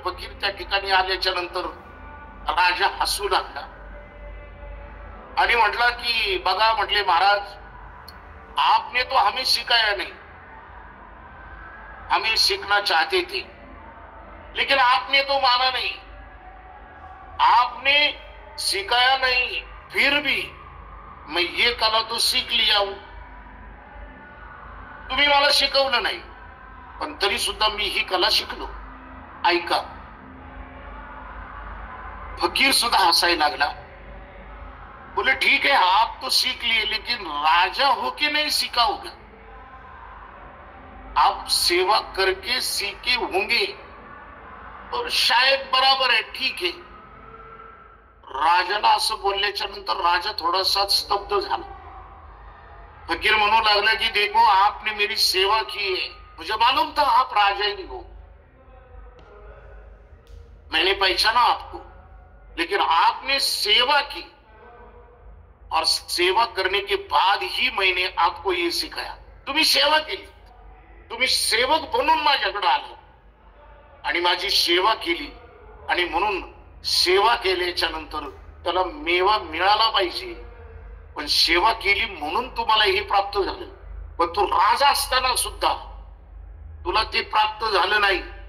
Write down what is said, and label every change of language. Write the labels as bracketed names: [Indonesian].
[Marathi] फकीर त्या ठिकाणी आल्याच्या नंतर राजा हसू लागला आणि म्हटला की बघा, म्हटले महाराज, [Hindi] आपने तो हमें सिखाया नहीं, हमें सीखना चाहते थे, लेकिन आपने तो माना नहीं. आपने सिखाया नहीं, फिर भी मैं ये कला तो सीख लिया हूं. [Marathi] तुम्ही मला शिकवलं नाही, पण तरी सुद्धा मी ही कला शिकलो. ऐका. फकीर सुद्धा हसायला लागला. [Hindi] बोले ठीक है, आप तो सीख लिए, लेकिन राजा होके नहीं सीखा होगा. आप सेवा करके सीखे होंगे और शायद बराबर है, ठीक है. [Marathi] राजाला असं बोलल्याच्या नंतर राजा थोडासा स्तब्ध झाला. फकीर म्हणू लागला की [Hindi] देखो, आपने मेरी सेवा की है, मुझे मालूम था आप राजा ही हो, मैंने पहचाना आपको, लेकिन आपने सेवा की और सेवा करने के बाद ही मैंने आपको ये सिखाया. [Marathi] तुम्ही सेवा केली, तुम्ही सेवक बनून माझ्याकडे आले आणि माझी सेवा केली, आणि म्हणून सेवा केल्याच्या नंतर त्याला मेवा मिळाला पाहिजे. पण सेवा केली म्हणून तुम्हाला हे प्राप्त झालं, पण तू राजा असताना सुद्धा तुला ते प्राप्त झालं नाही.